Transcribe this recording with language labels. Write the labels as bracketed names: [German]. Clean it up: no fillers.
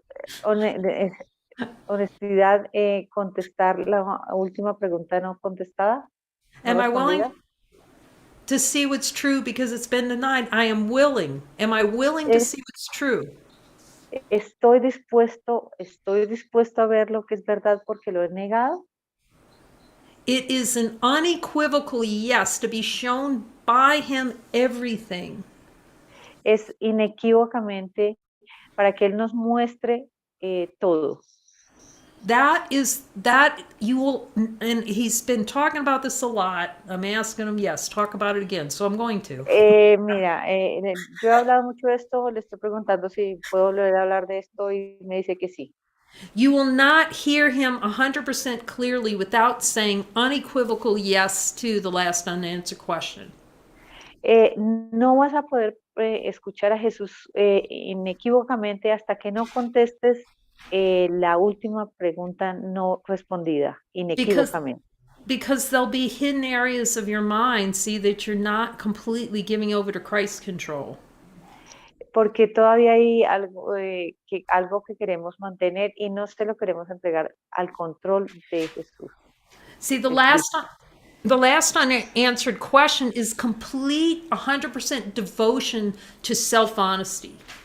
[Spanish] Es honestidad contestar la última pregunta no contestada. [English] Am I willing to see what's true because it's been denied? I am willing. Am I willing to see what's true? [Spanish] Estoy dispuesto a ver lo que es verdad porque lo he negado. [English] It is an unequivocal yes to be shown by him everything. [Spanish] Es inequívocamente para que él nos muestre todo. [English] That you will, and he's been talking about this a lot. I'm asking him, yes, talk about it again. So I'm going to. [Spanish] Mira, yo he hablado mucho de esto, le estoy preguntando si puedo volver a hablar de esto y me dice que sí. [English] You will not hear him 100% clearly without saying unequivocal yes to the last unanswered question. [Spanish] No vas a poder escuchar a Jesús inequívocamente hasta que no contestes la última pregunta no respondida, inequívocamente. [English] Because there'll be hidden areas of your mind, see, that you're not completely giving over to Christ's control. [Spanish] Porque todavía hay algo que queremos mantener y no se lo queremos entregar al control de Jesús. [English] See, the last unanswered question is complete 100% devotion to self-honesty.